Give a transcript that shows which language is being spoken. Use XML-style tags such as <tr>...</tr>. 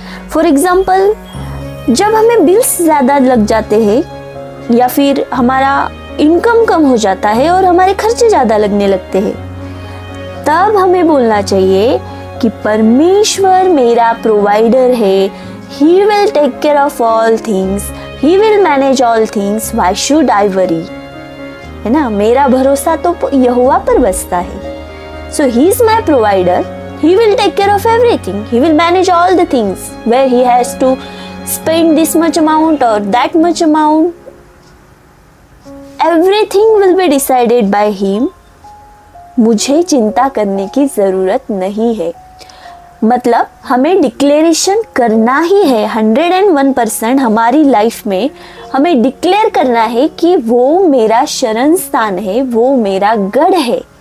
<hi>For example, जब हमें bills ज़्यादा लग जाते हैं या फिर हमारा इनकम कम हो जाता है और हमारे खर्चे ज़्यादा लगने लगते हैं, तब हमें बोलना चाहिए कि परमेश्वर मेरा प्रोवाइडर है,</hi> <en>He will take care of all things, He will manage all things, why should I worry?</en> <hi>है ना, मेरा भरोसा तो यहोवा पर बसता है.</hi> <en>So he is my provider. He will take care of everything. He will manage all the things where he has to spend this much amount or that much amount. Everything will be decided by him.</en> <hi>मुझे चिंता करने की ज़रूरत नहीं है. मतलब हमें declaration करना ही है 101% हमारी लाइफ में. हमें डिक्लेयर करना है कि वो मेरा शरण स्थान है, वो मेरा गढ़ है.</hi>